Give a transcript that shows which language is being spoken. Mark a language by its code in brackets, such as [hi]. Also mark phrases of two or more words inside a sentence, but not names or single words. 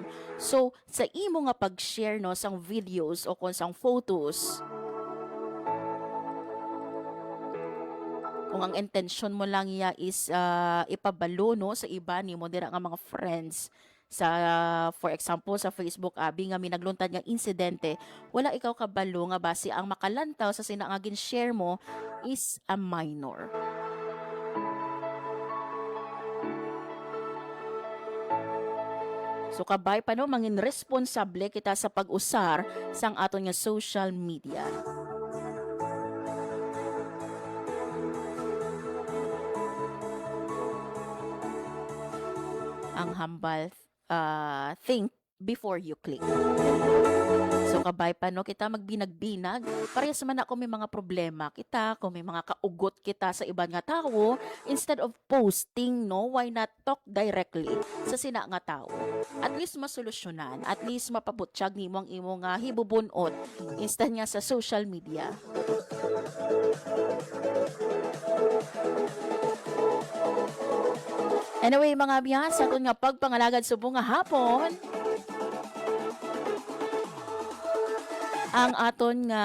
[hil] So sa imo nga pag-share no sang videos o kung sang photos, kung ang intention mo lang iya is ipabalo no sa iba ni mo dira nga mga friends sa [en] for example [hil] sa Facebook abi nga minagluntad nga insidente, wala ikaw kabalo nga base ang makalantaw sa sina nga gin-share mo [en] is a minor. [hil] So kabay pa no mangin responsable kita sa pag-usar sang aton nga [en] social media. [hil] Ang hambal [en] think before you click. [hil] So kabay pa no kita magbinag-binag, parehas man ako may mga problema kita, kung may mga kaugot kita sa ibang nga tao, [en] instead of posting no, why not talk directly [hil] sa sina nga tao? [en] At least [hil] masolusyonan, [en] at least [hil] mapabutsyag nimo ang imo nga hibubunot instead nga sa [en] social media. [hil] Anyway, mga biyan, sa aton nga pagpangalagad subong nga hapon, ang aton nga